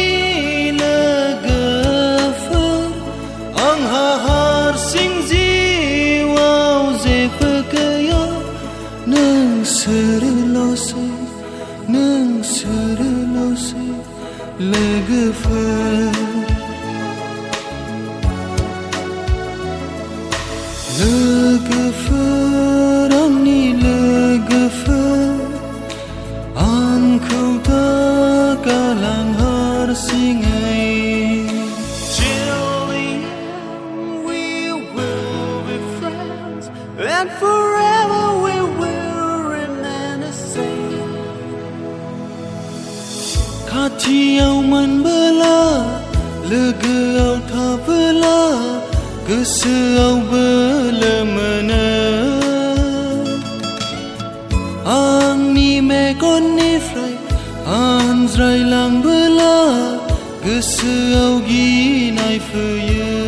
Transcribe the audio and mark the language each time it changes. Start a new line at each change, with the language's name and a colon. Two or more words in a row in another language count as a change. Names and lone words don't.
Bodo: आंहा हारसिं जिउआव जेबो गैया नोंसोरल'सै लोगोफोर आंनि लोगोफोर आंखौ दागालां हारसिङै
English: And forever we will remain the same
Bodo: खाथियाव मोनबोला लोगोआव थाबोला गोसोआव बोलो मोनो आंनि मेगननिफ्राय आनज्रायलांबोला गोसोआव गिनाय फैयो